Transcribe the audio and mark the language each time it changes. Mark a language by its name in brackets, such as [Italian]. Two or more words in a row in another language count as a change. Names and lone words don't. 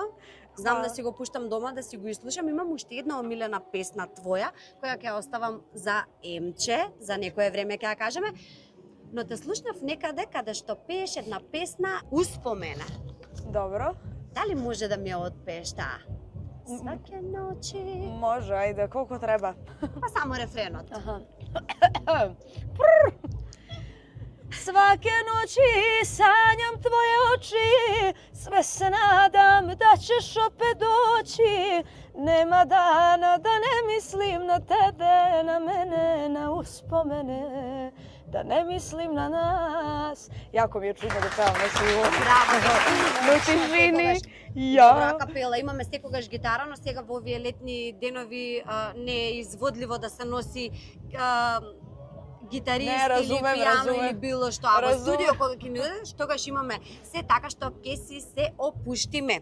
[Macedonian] Знам да си го пуштам дома, да си го изслушам. Имам уште една омилена песна твоја, која ќе оставам за Емче, за некое време ќе ја кажеме. Но те слушнав некаде каде што пееш една песна Успомена. Добро. Дали може да ми ја отпееш таа? [Serbian] Сваке ночи... [Macedonian] Може, ајде, колко треба? Па само рефренот. [Serbian] Svake noći sanjam tvoje oči, sve se nadam da ćeš opet doći, Nema dana da ne mislim na tebe, na mene, na uspomene, da ne mislim na nas. Jako mi je čudno da pevam na sivo. [Macedonian] Браво! Но тишини, Добра ја. капела, имаме секогаш гитара, но сега во овие летни денови не е изводливо да се носи гитарист [Serbian] Не, разумем, [Macedonian] или пијано [Serbian] разумем. [Macedonian] или било што. А во [Serbian] Разумем. [Macedonian] студио кога ќе ни дојдеш, тогаш имаме се така што ќе си се опуштиме.